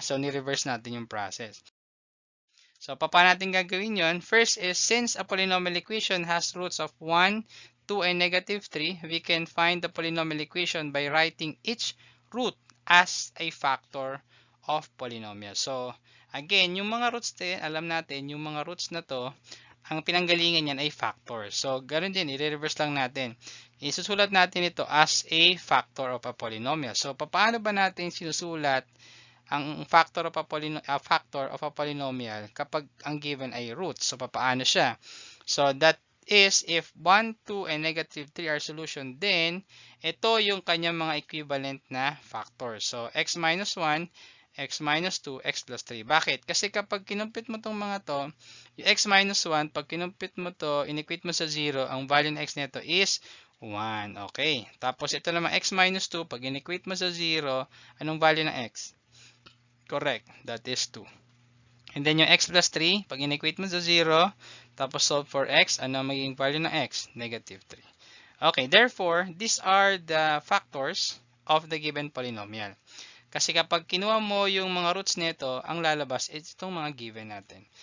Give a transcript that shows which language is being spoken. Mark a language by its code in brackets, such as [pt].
[tl] So, ni-reverse natin yung process. So, paano natin gagawin yon? [en] First is, since a polynomial equation has roots of 1, 2, and negative 3, we can find the polynomial equation by writing each root as a factor of polynomial. [tl] So, again, yung mga roots din, alam natin, yung mga roots na to, ang pinanggalingan yan ay factor. So, ganoon din, i-reverse lang natin. Isusulat natin ito as a factor of a polynomial. So, paano ba natin sinusulat ang factor of a polynomial kapag ang given ay roots? So, paano siya? [en] So, that is if 1, 2, and negative 3 are solution, then [tl] ito yung kanyang mga equivalent na factors. [en] So, x minus 1, x minus 2, x plus 3. Bakit? [tl] Kasi kapag kinumpit mo tong mga to, yung x minus 1, pag kinumpit mo to, inequate mo sa 0, ang value ng x nito is 1. Okay. Tapos ito naman x minus 2, pag inequate mo sa 0, anong value ng x? [en] Correct. That is 2. And then [tl] yung x plus 3, pag inequate mo sa 0, tapos solve for x, ano magiging value ng x? [en] Negative 3. Okay, therefore, these are the factors of the given polynomial. [tl] Kasi kapag kinuha mo yung mga roots nito, ang lalabas is itong mga given natin.